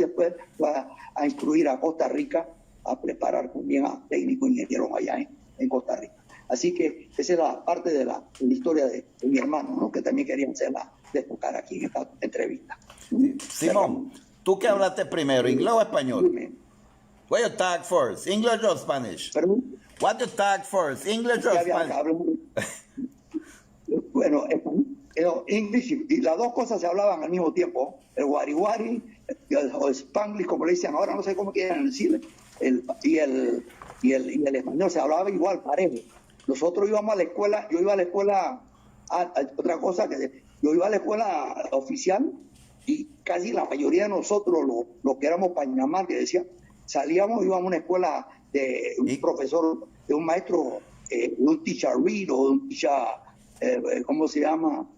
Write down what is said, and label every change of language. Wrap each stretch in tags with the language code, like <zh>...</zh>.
<es>Y después fue a instruir a Costa Rica, a preparar también a técnicos ingenieros allá en Costa Rica. Así que esa es la parte de la historia de mi hermano, ¿no? Que también querían hacerla destacar aquí en esta entrevista. Simón, ¿tú qué hablaste primero, inglés o español? Dime.</es> <en>What you talk first, English or Spanish?</en> <es>¿Perdón?</es> <en>What you talk first, English or Spanish?</en> <es>Bueno, English y las dos cosas se hablaban al mismo tiempo. El wari o Spanglish, como le dicen ahora, no sé cómo quieren decirle, y el español se hablaba igual, parejo. Nosotros íbamos a la escuela, yo iba a la escuela, otra cosa, que yo iba a la escuela oficial y casi la mayoría de nosotros, los que éramos Panamá, que decía, íbamos a una escuela de un profesor, de un maestro, de un teacher Reed o de un teacher, ¿cómo se llama?</es>